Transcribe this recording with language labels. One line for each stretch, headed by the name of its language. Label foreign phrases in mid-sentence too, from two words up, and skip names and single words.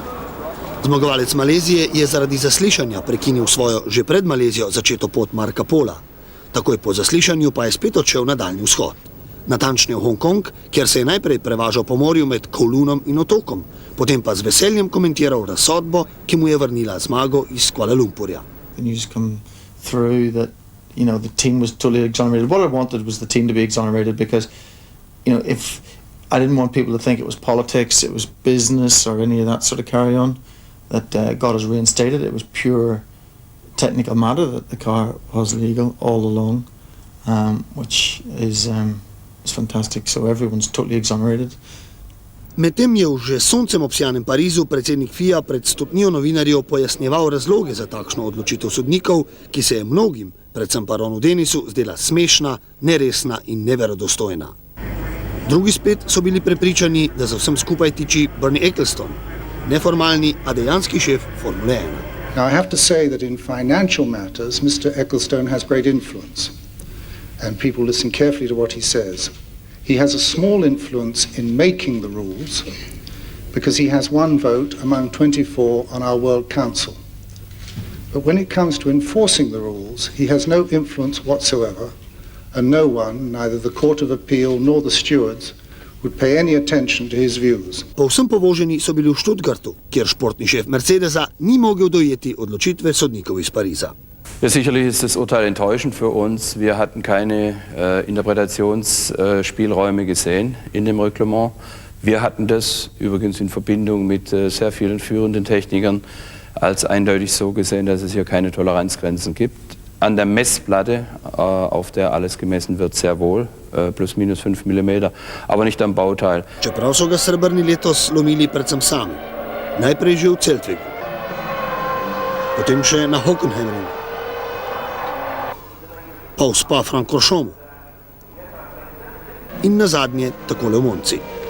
Slovenian: Zmagovalec Malezije je zaradi zaslišanja prekinil svojo že pred Malezijo začeto pot Marca Pola. Takoj po zaslišanju pa je spet odšel na daljni vzhod. Natančneje v Hongkong, kjer se je najprej prevažal po morju med Kowloonom in otokom, potem pa z veseljem komentiral razsodbo, ki mu je vrnila zmago iz Kuala Lumpurja.
English: You know, the team was totally exonerated. What I wanted was the team to be exonerated because, you know, if I didn't want people to think it was politics, it was business or any of that sort of carry on that got us reinstated. It was pure technical matter that the car was legal all along, which is fantastic. So everyone's totally exonerated.
Slovenian: Medtem je v že soncem obsijanem Parizu predsednik FIA pred stotnijo novinarjev pojasnjeval razloge za takšno odločitev sodnikov, ki se je mnogim, predvsem pa Ronu Dennisu, zdela smešna, neresna in neverodostojna. Drugi spet so bili prepričani, da za vsem skupaj tiči Bernie Ecclestone, neformalni, a dejanski šef Formule 1.
English: Now I have to say that in financial matters Mr. Ecclestone has great influence and people listen carefully to what he says. He has a small influence in making the rules because he has one vote among 24 on our World Council. But when it comes to enforcing the rules, he has no influence whatsoever, and no one, neither the Court of Appeal nor the stewards, would pay any attention to his views.
Slovenian: Povsem povoženi so bili v Stuttgartu, kjer športni šef Mercedesa ni mogel dojeti odločitve sodnikov iz Pariza.
German: Ja, sicherlich ist das Urteil enttäuschend für uns. Wir hatten keine Interpretationsspielräume gesehen in dem Reglement. Wir hatten das übrigens in Verbindung mit sehr vielen führenden Technikern als eindeutig so gesehen, dass es hier keine Toleranzgrenzen gibt. An der Messplatte, auf der alles gemessen wird, sehr wohl, plus minus 5 mm, aber nicht am Bauteil.
Slovenian: Čeprav so ga srebrni letos lomili predvsem sami. Najprej že v Zeltwegu, potem še na Hockenheimringu. pa v Spa-Francorchomu in nazadnje takole v Monci.